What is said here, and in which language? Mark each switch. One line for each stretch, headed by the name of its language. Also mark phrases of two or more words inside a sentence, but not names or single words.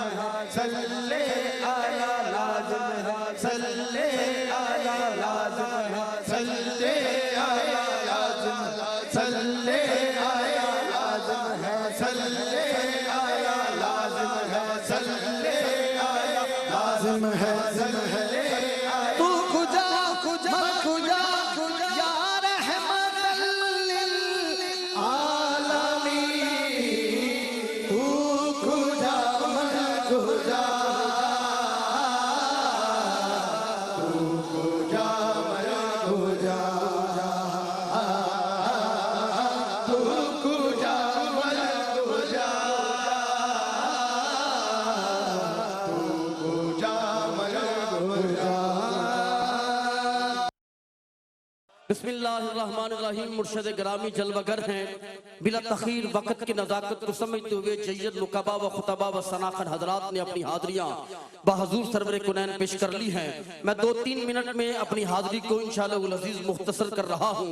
Urdu: ہے
Arabic: صلی علی،
Urdu: لازم ہے
Arabic: صلی علی،
Urdu: لازم ہے
Arabic: صلی علی،
Urdu: لازم ہے
Arabic: صلی علی،
Urdu: لازم ہے
Arabic: صلی علی،
Urdu: لازم ہے
Arabic: صلی علی،
Urdu: لازم ہے
Arabic: صلی علی،
Persian: تو کجا من کجا،
Arabic: یا رحمت للعالمین،
Persian: تو کجا من کجا، تو کجا من کجا، تو کجا من کجا، تو کجا من کجا۔
Arabic: بسم اللہ الرحمن الرحیم،
Urdu: مرشد گرامی جلوہ گر ہیں، بلا تخیر وقت کی نزاکت کو سمجھتے ہوئے جید نقبا و خطبہ و سناخن حضرات نے اپنی حاضریاں بحضور سرور کنین پیش کر لی ہیں۔ میں 2-3 منٹ میں اپنی حاضری کو
Arabic: انشاءاللہ العزیز
Urdu: مختصر کر رہا ہوں۔